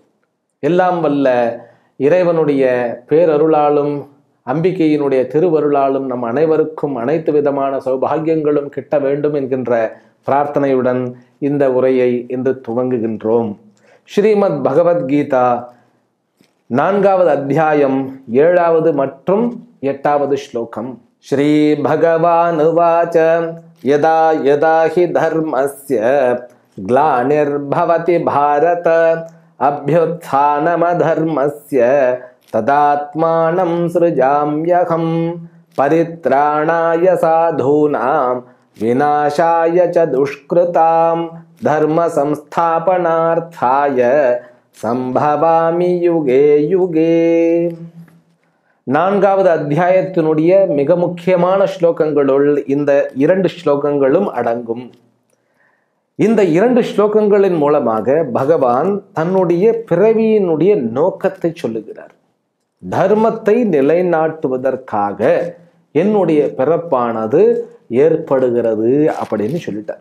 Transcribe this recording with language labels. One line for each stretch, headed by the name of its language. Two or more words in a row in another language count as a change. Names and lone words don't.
Tamil: எல்லாம் வல்ல இறைவனுடைய பேரருளாலும் அம்பிகையினுடைய திருவருளாலும் நம் அனைவருக்கும் அனைத்து விதமான சௌபாகியங்களும் கிட்ட வேண்டும் என்கின்ற பிரார்த்தனையுடன் இந்த உரையை இன்று துவங்குகின்றோம். ஸ்ரீமத் பகவத்கீதா 4வது அத்தியாயம் 7வது மற்றும் 8வது ஸ்லோகம்.
Sanskrit: श्री भगवान् उवाच यदा यदा हि धर्मस्य ग्लानिर्भवति भारत अभ्युत्थानमधर्मस्य तदात्मानं सृजाम्यहम् परित्राणाय साधूनाम् विनाशाय च दुष्कृताम् धर्म संस्थापनार्थाय सम्भवामि युगे युगे.
Tamil: 4வது அத்தியாயத்தினுடைய மிக முக்கியமான ஸ்லோகங்களுள் இந்த 2 ஸ்லோகங்களும் அடங்கும். இந்த 2 ஸ்லோகங்களின் மூலமாக பகவான் தன்னுடைய பிறவியினுடைய நோக்கத்தை சொல்லுகிறார். தர்மத்தை நிலைநாட்டுவதற்காக என்னுடைய பிறப்பானது ஏற்படுகிறது அப்படின்னு சொல்லிட்டார்.